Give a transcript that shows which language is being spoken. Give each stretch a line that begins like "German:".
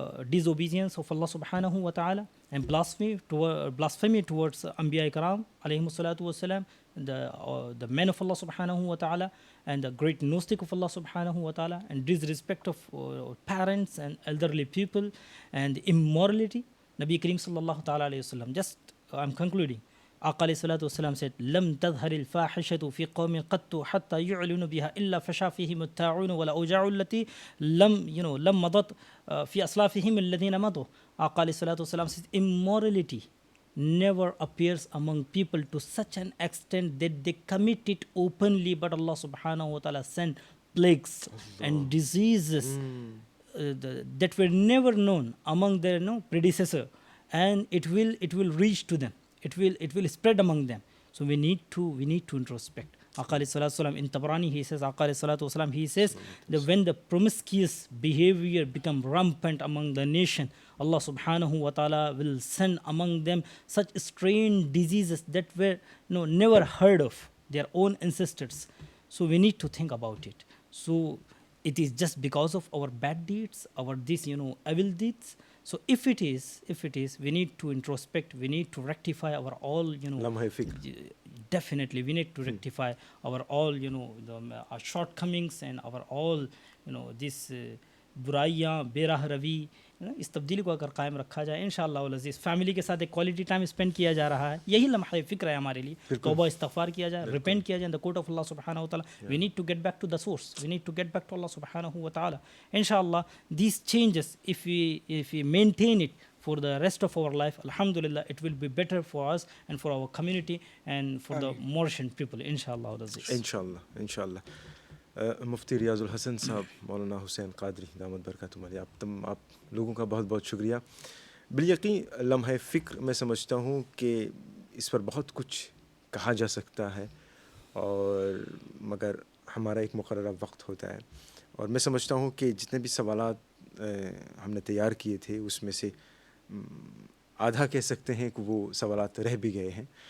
English: Disobedience of Allah subhanahu wa ta'ala and blasphemy towards Anbiya Ikram alayhimus salatu wassalam, the men of Allah subhanahu wa ta'ala, and the great gnostic of Allah subhanahu wa ta'ala, and disrespect of parents and elderly people, and immorality.
Arabic: Nabi Kareem sallallahu ta'ala alayhi wasallam,
English: just I'm concluding,
Arabic: آقا علیہ الصلاۃ والسلام
English: said
Arabic: لم تظهر الفاحشة في قوم قط حتى يعلنوا بها إلا فشا فيهم الطاعون والأوجاع التي لم مضت في أسلافهم الذين مضوا.
English: آقا علیہ الصلاۃ والسلام said immorality never appears among people to such an extent that they commit it openly, but Allah subhanahu wa ta'ala sent plagues and diseases that were never known among their predecessor, and it will reach to them. It will spread among them. So we need to introspect. Aqā alayhi salatu wasalam, in Tabarani he says, Aqā alayhi salatu wasalam, he says that when the promiscuous behavior become rampant among the nation, Allah subhanahu wa ta'ala will send among them such strange diseases that were never heard of their own ancestors. So we need to think about it. So it is just because of our bad deeds, our evil deeds. So if it is, we need to introspect, we need to rectify our all,
Urdu: Lamha fikr.
English: Definitely, we need to rectify our all, our shortcomings and our all, this
Urdu: برائیاں بے راہ روی، اس تبدیلی کو اگر قائم رکھا جائے انشاءاللہ العزیز، فیملی کے ساتھ ایک کوالٹی ٹائم اسپینڈ کیا جا رہا ہے، یہی لمحہ فکر ہے ہمارے لیے. توبہ استغفار کیا جائے، ریپینٹ کیا جائے
English: in the court of
Urdu: اللہ سبحانہ و تعالیٰ.
English: We need to get back to the source, we need to get back to Allah سبحانہ و تعالیٰ. انشاءاللہ these changes if we maintain it for the rest of our life, alhamdulillah, it will be better for us and for our community and for the Mauritian people, inshallah العزیز.
Urdu: انشاءاللہ. مفتی ریاض الحسن صاحب، مولانا حسین قادری دامت برکاتہم علیہ، آپ لوگوں کا بہت بہت شکریہ. بالیقین لمحہ فکر میں سمجھتا ہوں کہ اس پر بہت کچھ کہا جا سکتا ہے، اور مگر ہمارا ایک مقررہ وقت ہوتا ہے، اور میں سمجھتا ہوں کہ جتنے بھی سوالات ہم نے تیار کیے تھے اس میں سے آدھا کہہ سکتے ہیں کہ وہ سوالات رہ بھی گئے ہیں.